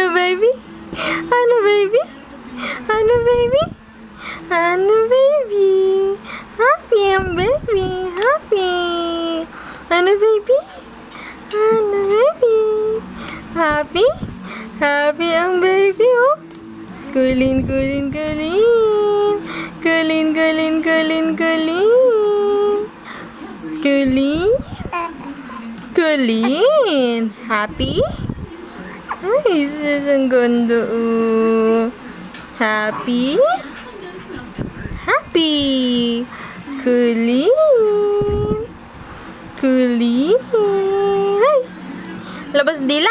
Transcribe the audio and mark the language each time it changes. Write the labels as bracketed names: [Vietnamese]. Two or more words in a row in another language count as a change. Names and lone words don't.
[Filipino] baby? Ano, baby? Ano, baby? Ano, baby? Happy ang baby. Happy. Ano, baby? Ano, baby? Happy? Happy ang baby, oh. Kulin, kulin, kulin. Kulin, kulin, kulin, kulin. Kulin. Kulin. Happy? Ay, sis, ang ganda, oh. Happy? Happy. Kulin. Kulin. Ay. Labas dila.